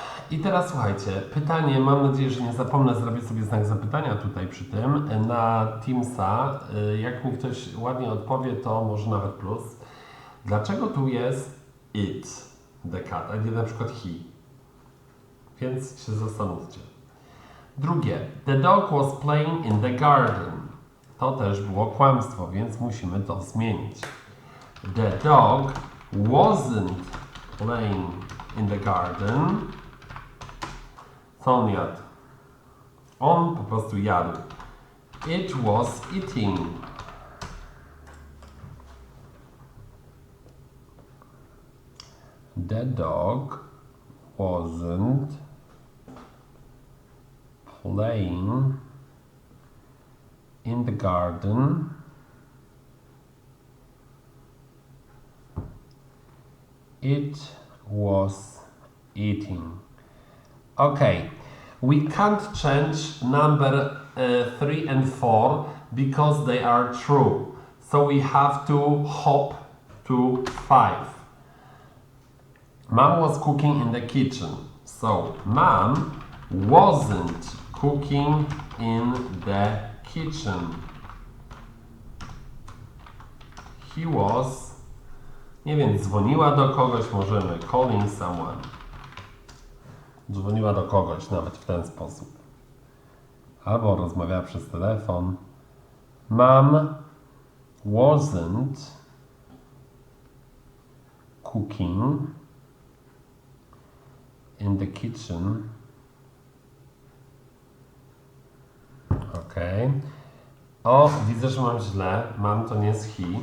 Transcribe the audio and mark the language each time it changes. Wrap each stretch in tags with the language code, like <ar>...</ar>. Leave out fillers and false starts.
<pl>I teraz słuchajcie, pytanie, mam nadzieję, że nie zapomnę zrobić sobie znak zapytania tutaj przy tym, na Teamsa. Jak mi ktoś ładnie odpowie, to może nawet plus. Dlaczego tu jest it, the cat, a nie na przykład he? Więc się zastanówcie.</pl> <en>Drugie, the dog was playing in the garden.</en> <pl>To też było kłamstwo, więc musimy to zmienić.</pl> <en>The dog wasn't playing in the garden.</en> <pl>Co on jadł? On po prostu jadł.</pl> <en>It was eating. The dog wasn't playing in the garden. It was eating. Okay, we can't change number 3 and 4 because they are true. So we have to hop to 5. Mom was cooking in the kitchen. So Mom wasn't cooking in the kitchen. He was,</en> <pl>nie wiem, dzwoniła do kogoś, możemy</pl> <en>calling someone.</en> <pl>Dzwoniła do kogoś nawet w ten sposób. Albo rozmawiała przez telefon.</pl> <en>Mom wasn't cooking in the kitchen.</en> <pl>Ok. O, widzę, że mam źle. Mam to nie jest he.</pl>